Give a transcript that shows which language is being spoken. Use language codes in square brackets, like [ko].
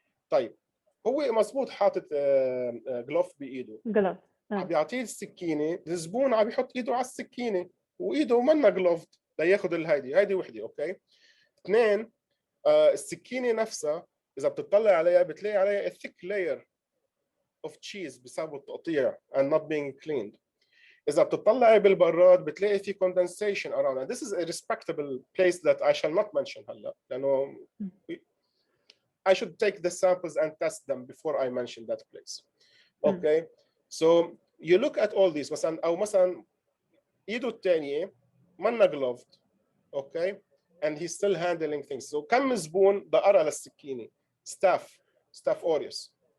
[ar] طيب هو مزبوط حاطط جلوف بايده, عم يعطيه السكينه, الزبون عم يحط ايده على السكينه وايده منا جلوف لياخذ هيدي وحده. اوكي. اثنين, السكينه نفسها إذا بتطلع عليها بتلاقي عليها [en] a thick layer of cheese [ar] بسبب التقطيع [en] and not being cleaned. [ar] إذا بتطلعي بالبراد بتلاقي في [en] condensation around it. This is a respectable place that I shall not mention هلا, لأنه I should take the samples and test them before I mention that place. Okay. So you look at all these, [ar] مثلا أو مثلا إيده الثانية منا [en] gloved. Okay. And he's still handling things. [ar] So كم زبون دقرة للسكينة, staff aureus.